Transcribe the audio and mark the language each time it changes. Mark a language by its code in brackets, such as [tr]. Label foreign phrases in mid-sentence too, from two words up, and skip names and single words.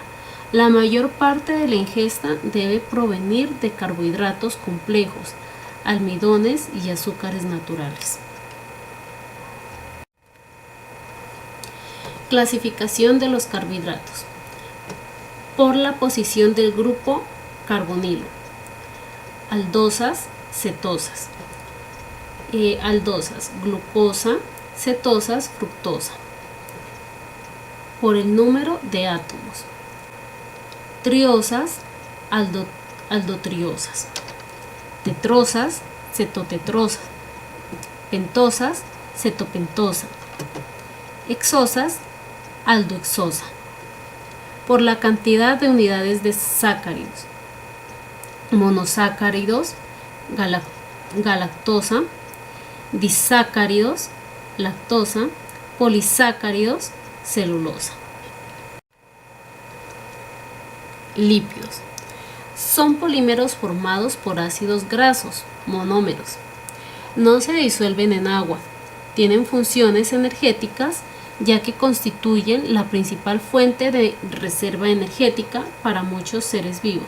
[es] La mayor parte de la ingesta debe provenir de carbohidratos complejos. almidones y azúcares naturales. Clasificación de los carbohidratos por la posición del grupo carbonilo: aldosas, cetosas, aldosas, glucosa, cetosas, fructosa. Por el número de átomos: triosas, aldotriosas, tetrosas, cetotetrosas, pentosas, cetopentosa, hexosas, aldohexosa. Por la cantidad de unidades de sacáridos: monosacáridos, galactosa, disacáridos, lactosa, polisacáridos, celulosa. Lípidos son polímeros formados por ácidos grasos, monómeros. No se disuelven en agua. Tienen funciones energéticas, ya que constituyen la principal fuente de reserva energética para muchos seres vivos.